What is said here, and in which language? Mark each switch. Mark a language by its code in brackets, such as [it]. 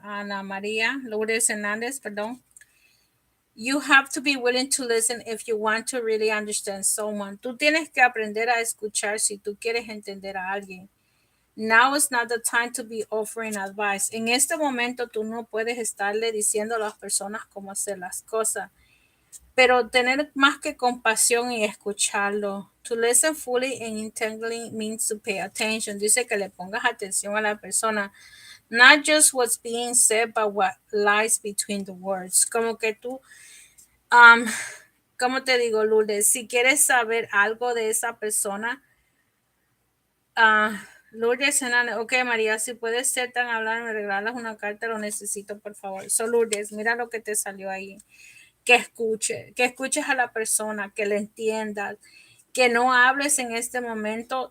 [es] Ana María Lourdes Hernández, perdón. [en] You have to be willing to listen if you want to really understand someone. [es] Tú tienes que aprender a escuchar si tú quieres entender a alguien. [en] Now is not the time to be offering advice. [es] En este momento tú no puedes estarle diciendo a las personas cómo hacer las cosas, pero tener más que compasión y escucharlo. [en] To listen fully and intently means to pay attention. [es] Dice que le pongas atención a la persona. [en] Not just what's being said, but what lies between the words. [es] Como que tú, [en] um, [es] ¿cómo te digo, Lourdes? Si quieres saber algo de esa persona, Lourdes, ok, María, si puedes ser tan hablar, me regalas una carta, lo necesito, por favor. So, Lourdes, mira lo que te salió ahí. Que escuches a la persona, que le entiendas, que no hables en este momento.